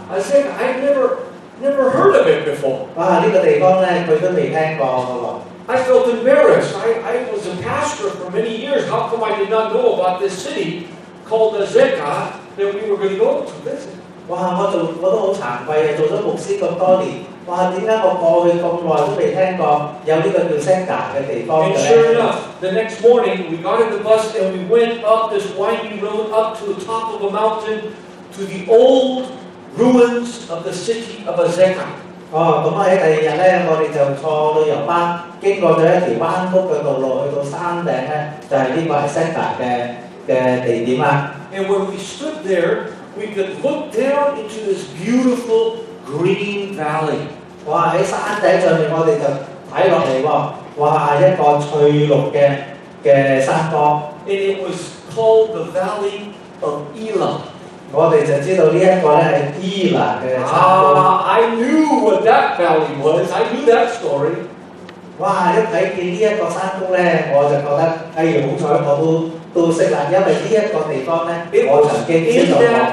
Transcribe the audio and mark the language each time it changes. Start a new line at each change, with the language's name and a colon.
English: I said, I never heard of it before.
Cantonese: 哇！呢個地方咧，佢都未聽過嘅
English: I felt embarrassed. I was a pastor for many years. How come I did not know about this city called Azekah that we were going to go to visit?
Cantonese: 哇！我都好慚愧啊！做咗牧師咁多年，哇！點解我過去咁耐都未聽過有呢個叫 Azekah 嘅地方
English: And 嘅 sure 咧？ enough, the next morning we got in the bus and we went up this winding road up to the top of a mountain to the old ruins of the city of Azekah.
Cantonese: 哦，咁喺第二日咧，我哋就坐旅遊巴經過咗一條彎曲嘅道路，去到山頂咧，就係呢個 Azekah 嘅地點啦。
English: And when we stood there, we could look down into this beautiful green valley.
Cantonese: 哇！喺山頂上面，我哋就睇落嚟喎，哇！一個翠綠嘅山坡。
English: And it was called the Valley of Elah.
Cantonese: 我哋就知道呢一個咧係伊拿嘅山坡。
English: I knew what that valley was. I knew that story.
Cantonese: 哇！一睇見呢一個山谷咧，我就覺得，好彩我都識啦，因為呢一個地方咧，我曾經知道過。